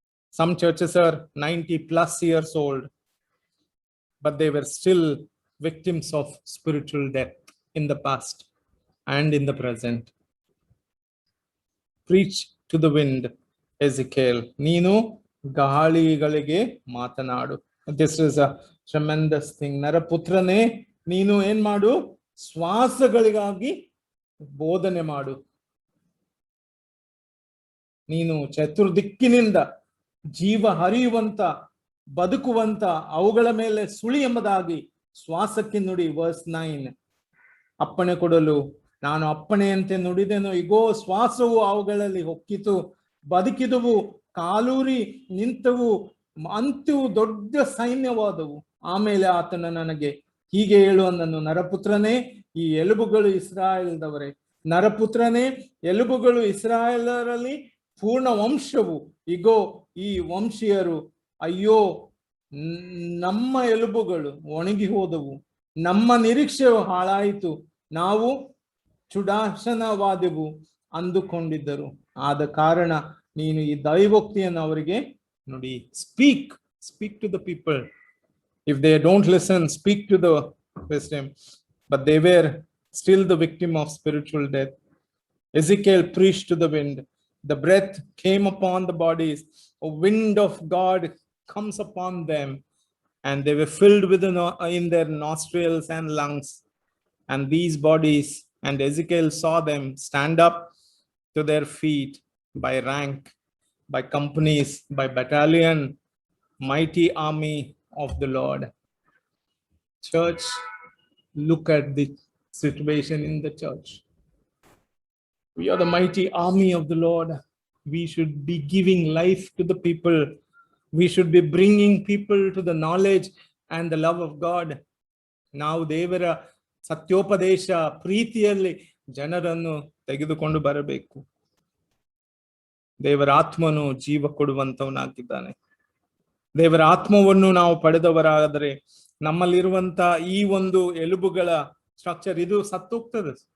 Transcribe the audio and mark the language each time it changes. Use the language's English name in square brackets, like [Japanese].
[English] Some churches are 90 plus years old, but they were still victims of spiritual death in the past and in the present. Preach to the wind, Ezekiel. [Kannada] Neenu ಗಾಳಿಗಳಿಗೆ ಮಾತನಾಡು. [English] This is a tremendous thing. [Kannada] ನರಪುತ್ರನೇ, ನೀನು ಏನ್ ಮಾಡು? ಶ್ವಾಸಗಳಿಗಾಗಿ ಬೋಧನೆ ಮಾಡು. ನೀನು ಚತುರ್ದಿಕ್ಕಿನಿಂದ ಜೀವ ಹರಿಯುವಂತ, ಬದುಕುವಂತ, ಅವುಗಳ ಮೇಲೆ ಸುಳಿ ಎಂಬುದಾಗಿ ಶ್ವಾಸಕ್ಕೆ ನುಡಿ. ವರ್ಸ್ 9. ಅಪ್ಪಣೆ ಕೊಡಲು ನಾನು ಅಪ್ಪಣೆಯಂತೆ ನುಡಿದೆನು, ಇಗೋ ಶ್ವಾಸವು ಅವುಗಳಲ್ಲಿ ಹೊಕ್ಕಿತು, ಬದುಕಿದವು, ಕಾಲೂರಿ ನಿಂತವು, ಅಂತೂ ದೊಡ್ಡ ಸೈನ್ಯವಾದವು. ಆಮೇಲೆ ಆತನ ನನಗೆ ಹೀಗೆ ಹೇಳು ಅಂದನು, ನರಪುತ್ರನೇ, ಈ ಎಲುಬುಗಳು ಇಸ್ರಾಯೇಲ್ದವರೇ. ನರಪುತ್ರನೇ, ಎಲುಬುಗಳು ಇಸ್ರಾಯೇಲರಲ್ಲಿ ಪೂರ್ಣ ವಂಶವು. ಇಗೋ ಈ ವಂಶೀಯರು, ಅಯ್ಯೋ ನಮ್ಮ ಎಲುಬುಗಳು ಒಣಗಿ ಹೋದವು, ನಮ್ಮ ನಿರೀಕ್ಷೆಯು ಹಾಳಾಯಿತು, ನಾವು ಚುಡಾಶನವಾದೆವು ಅಂದುಕೊಂಡಿದ್ದರು. ಆದ ಕಾರಣ ನೀನು ಈ ದೈವೋಕ್ತಿಯನ್ನು ಅವರಿಗೆ ನುಡಿ. [English] Speak to the people. If they don't listen, speak to the wisdom. But they were still the victim of spiritual death. Ezekiel preached to the wind. The breath came upon the bodies. A wind of God comes upon them, and they were filled with in their nostrils and lungs. And these bodies, and Ezekiel saw them stand up to their feet by rank, by companies, by battalion, mighty army of the Lord. Church, look at the situation in the church. We are the mighty army of the Lord. We should be giving life to the people. We should be bringing people to the knowledge and the love of God. [Kannada] ನಾವು ದೇವರ ಸತ್ಯೋಪದೇಶ ಪ್ರೀತಿಯಲ್ಲಿ ಜನರನ್ನು ತೆಗೆದುಕೊಂಡು ಬರಬೇಕು. ದೇವರ ಆತ್ಮನು ಜೀವ ಕೊಡುವಂತವನಾಗಿದ್ದಾನೆ. ದೇವರ ಆತ್ಮವನ್ನು ನಾವು ಪಡೆದವರಾದರೆ ನಮ್ಮಲ್ಲಿರುವಂತ ಈ ಒಂದು ಎಲುಬುಗಳ ಸ್ಟ್ರಕ್ಚರ್ ಇದು ಸತ್ತೋಗ್ತದೆ.